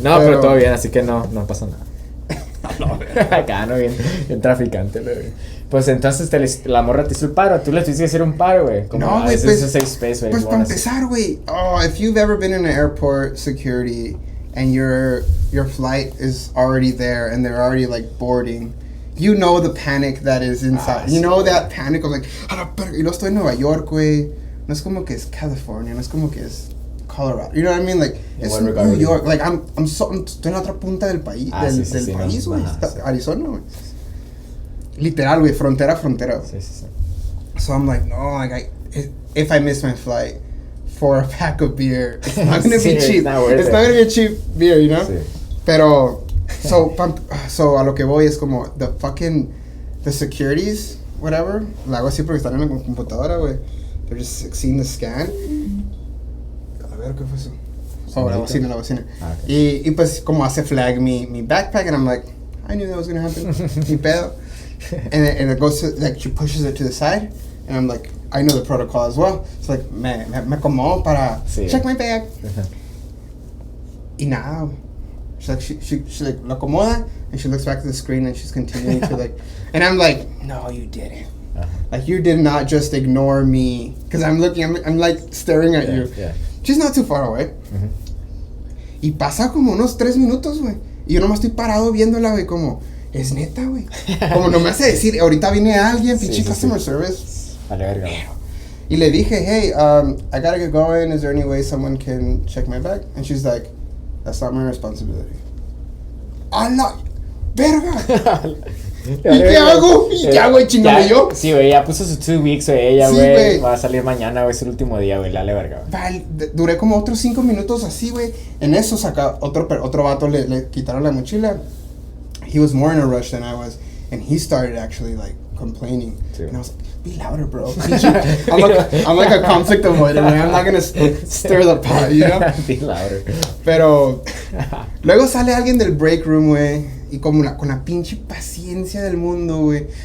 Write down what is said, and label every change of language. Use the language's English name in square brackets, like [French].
[Spanish] No, pero todo bien, así que no pasó nada. Acá, no, bien traficante, güey. Pues entonces la morra te hizo el paro, tú le tuviste que hacer un paro, güey. No, güey, pues, es un safe space, güey. [English] Pues para empezar, güey, if you've ever been in an airport security and your flight is already there and they're already like boarding, you know the panic that is inside. You know that panic of like, [Spanish] y lo estoy en Nueva York, güey. No es como que es California, no es como que es Colorado. [English] You know what I mean? Like, it's New York. [Spanish] Like, estoy en la otra punta del país, del país, güey. Arizona, güey. Literal, güey, frontera. Sí. [English] So I'm like, no, like, if I miss my flight for a pack of beer, it's not gonna be cheap. It's not gonna be a cheap beer, you know? Sí. [Spanish] Pero, so a lo que voy es como, [English] the securities, whatever, [Spanish] la hago así porque están en la computadora, güey. [English] They're just seeing the scan. [Spanish] A ver, ¿qué fue eso? Oh, la bocina. Okay. Y pues como hace flag mi backpack, [English] and I'm like, I knew that was gonna happen. [Spanish] Mi pedo. [English] And it goes to, like, she pushes it to the side, and I'm like, I know the protocol as well. [Spanish] It's like, me acomodo para [English] check my bag. [Spanish] Y nada. [English] She's like, she like, [Spanish] lo acomoda, [English] and she looks back at the screen, and she's continuing to like, and I'm like, no, you didn't. Like, you did not just ignore me, because I'm like staring at you. Yeah. She's not too far away. [Spanish] Y pasa como unos 3 minutos, güey. Y yo nomás estoy parado viéndola, güey, como, es neta, güey. Como no me hace decir, ahorita viene alguien, pinche customer service. Vale, verga. Y le dije, [English] hey, I gotta get going. Is there any way someone can check my bag? And she's like, that's not my responsibility. [Spanish] ¡Hala! ¡Verga! ¿Y qué hago? ¿Chingame yo? Sí, güey, ya puso sus 2 weeks, güey. Ella, güey, va a salir mañana, güey, es el último día, güey. Dale, verga. Vale, duré como otros 5 minutos así, güey. En eso saca otro vato, le quitaron la mochila. [English] He was more in a rush than I was. And he started actually, like, complaining. Sí. And I was like, be louder, bro. I'm like a conflict avoider, man. I'm not gonna stir the pot, you know? Be louder. [Spanish] Pero luego sale alguien del break room, güey. Y como con la pinche paciencia del mundo, güey.